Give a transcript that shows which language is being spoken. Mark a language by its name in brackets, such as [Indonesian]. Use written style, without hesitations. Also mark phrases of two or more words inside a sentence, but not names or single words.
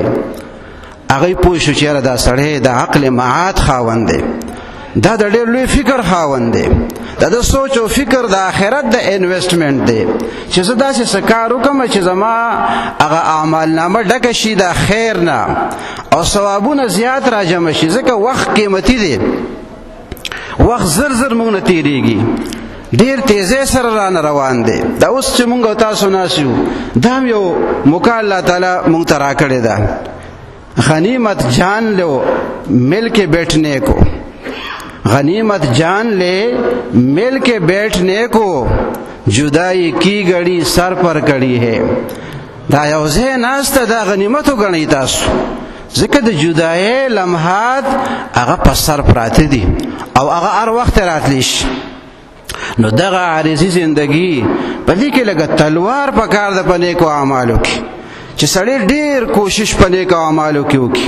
[Pashto] هغه پوه شو چې یاره دا سړی د عقل معاد خاوند دی، دا د ډېر لوی فکر خاوند دی، دا د سوچ او فکر د آخرت د انویسټمنټ دی چې زه داسې څه کار وکړم چې زما هغه اعمال نامه ډکه شي د خیر نه او ثوابونه زیات را جمع شي. ځکه وخت قیمتي دی، وخت زر زر موږ نه تېرېږي، ډېر تیزی سره رانه روان دی. دا اوس چې موږ او تاسو ناست یو دا هم یو موقع الله تعالی موږ ته راکړې ده. [Urdu] غنیمت جان لو مل کے بیٹھنے کو، غنیمت جان لے مل کے بیٹھنے کو، جدائی کی گڑی سر پر کڑی ہے. [Pashto] دا یو ځای ناسته دا غنیمت وګڼئ تاسو، ځکه د جدایۍ لمحات هغه په سر پراته دي او هغه هر وخت راتلی شي. نو دغه عارضي زندگی په دې کې لږه تلوار پکار ده په نیکو اعمالو کې، چې سړی ډېر کوشش په نیکو اعمالو کې وکړي.